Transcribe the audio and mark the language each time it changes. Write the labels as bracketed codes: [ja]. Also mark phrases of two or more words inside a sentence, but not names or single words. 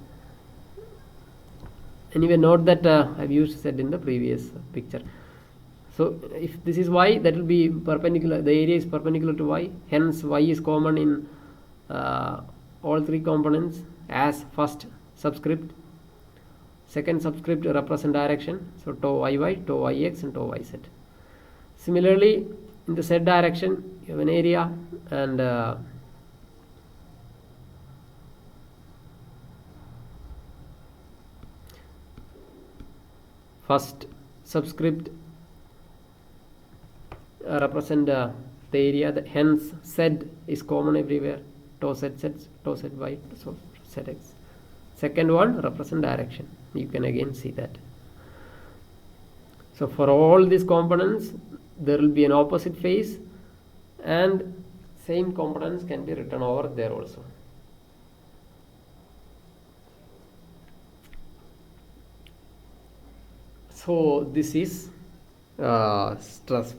[en] Anyway, note that I've used Z in the previous picture. So if this is y, that will be perpendicular. The area is perpendicular to y. Hence, y is common in all 3 components as first subscript. Second subscript represent direction. So tau yy, tau yx, and tau yz. Similarly, in the z direction, you have an area, and first subscript represent the area. Hence, z is common everywhere. Tau z, tau zy, so zx. Second one represent direction. You can again see that. So for all these components, there will be an opposite phase, and same components can be written over there also. So this is stress.